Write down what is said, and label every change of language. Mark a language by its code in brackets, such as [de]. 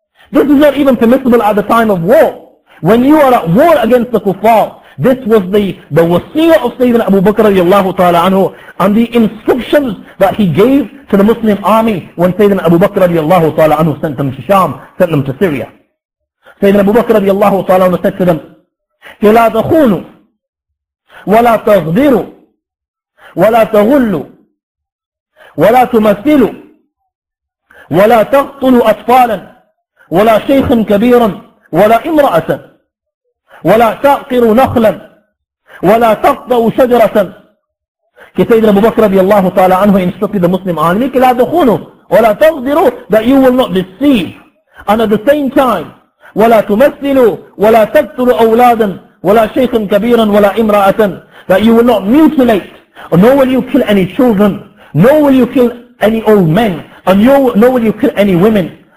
[en] This is not even permissible at the time of war. When you are at war against the kuffar, this was the wasiyah of Sayyidina Abu Bakr radiallahu ta'ala anhu, and the instructions that he gave to the Muslim army when Sayyidina Abu Bakr radiallahu ta'ala anhu sent them to Sham, sent them to Syria. Sayyidina Abu Bakr radiallahu ta'ala anhu said to them, [ar] لا تخونوا ولا تغدروا ولا تغلوا ولا تمثلوا ولا تقتلوا أطفالا ولا شيخ كبيرا ولا امرأة ولا تعقروا نخلا ولا تقطعوا شجرة. [en] Sayyidina Abu Bakr radiallahu ta'ala anhu instructed the Muslim army, [ar] لا تخونوا ولا تغدروا, [en] that you will not deceive, and at the same time [ar] ولا تمثلوا ولا تقتلوا أولادا ولا شيخ كبيرا ولا امرأة, [en] that you will not mutilate, nor will you kill any children, nor will you kill any old men, and nor will you kill any women.